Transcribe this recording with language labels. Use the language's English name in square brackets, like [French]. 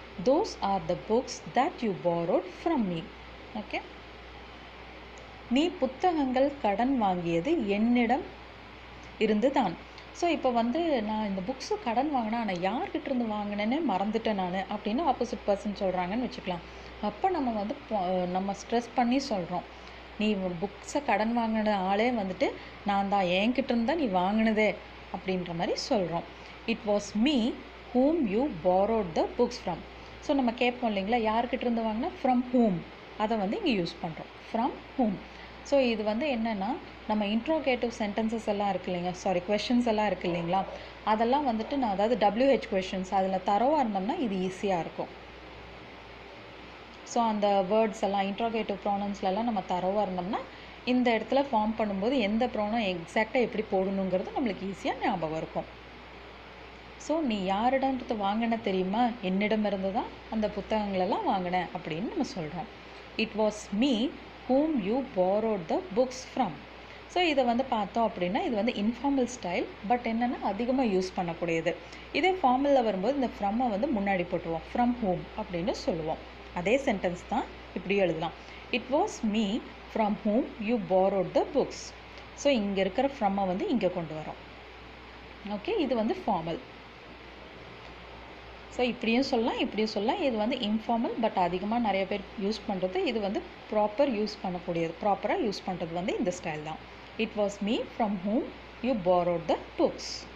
[English] Those are the books that you borrowed from me. [Tamil] Okay, நீ புத்தகங்கள் கடன் வாங்கியது என்னிடம் இருந்து தான். ஸோ இப்போ வந்து நான் இந்த புக்ஸு கடன் வாங்கினா, ஆனால் யார்கிட்ட இருந்து வாங்கினேன்னு மறந்துட்டேன் நான் அப்படின்னு ஆப்போசிட் பர்சன் சொல்கிறாங்கன்னு வச்சுக்கலாம். அப்போ நம்ம வந்து நம்ம ஸ்ட்ரெஸ் பண்ணி சொல்கிறோம், நீ புக்ஸை கடன் வாங்கின ஆளே வந்துட்டு நான் தான், என்கிட்ட இருந்தால் நீ வாங்கினதே அப்படின்ற மாதிரி சொல்கிறோம். [English] It was me whom you borrowed the books from. [Tamil] So நம்ம கேட்போம் இல்லைங்களா, யார்கிட்ட இருந்து வாங்கினா [English] from whom, [Tamil] அதை வந்து இங்கே யூஸ் பண்ணுறோம், ஃப்ரம் whom. ஸோ இது வந்து என்னென்னா, நம்ம இன்ட்ரோகேட்டிவ் சென்டென்சஸ் எல்லாம் இருக்குது இல்லைங்க, கொஷின்ஸ் எல்லாம் இருக்குது இல்லைங்களா, அதெல்லாம் வந்துட்டு நான் அதாவது WH கொஷின்ஸ் அதில் தரவாக இருந்தோம்னா இது ஈஸியாக இருக்கும். ஸோ அந்த வேர்ட்ஸ் எல்லாம் இன்ட்ரோகேட்டிவ் ப்ரோனன்ஸ்லாம் நம்ம தரவாக இருந்தோம்னா இந்த இடத்துல ஃபார்ம் பண்ணும்போது எந்த ப்ரோனம் எக்ஸாக்டாக எப்படி போடணுங்கிறது நம்மளுக்கு ஈஸியாக ஞாபகம் இருக்கும். ஸோ நீ யாரிடம்ன்றது வாங்கின தெரியுமா, என்னிடமிருந்து தான் அந்த புத்தகங்களெல்லாம் வாங்கினேன் அப்படின்னு நம்ம சொல்கிறோம். [English] It was me whom you borrowed the books from. [Tamil] So இதை வந்து பார்த்தோம் அப்படின்னா இது வந்து இன்ஃபார்மல் ஸ்டைல், பட் என்னென்னா அதிகமாக யூஸ் பண்ணக்கூடியது. இதே ஃபார்மலில் வரும்போது இந்த ஃப்ரம்மை வந்து முன்னாடி போட்டுருவோம், [English] from whom [Tamil] அப்படின்னு சொல்லுவோம். அதே சென்டென்ஸ் தான் இப்படி எழுதலாம். [English] It was me from whom you borrowed the books. [Tamil] So இங்கே இருக்கிற ஃப்ரம்மை வந்து இங்கே கொண்டு வரோம். ஓகே, இது வந்து ஃபார்மல். ஸோ இப்படியும் சொல்லலாம், இப்படியும் சொல்லலாம். இது வந்து இன்ஃபார்மல், பட் அதிகமாக நிறைய பேர் யூஸ் பண்ணுறது. இது வந்து ப்ராப்பராக யூஸ் பண்ணுறது வந்து இந்த ஸ்டைல் தான். [English] It was me from whom you borrowed the books.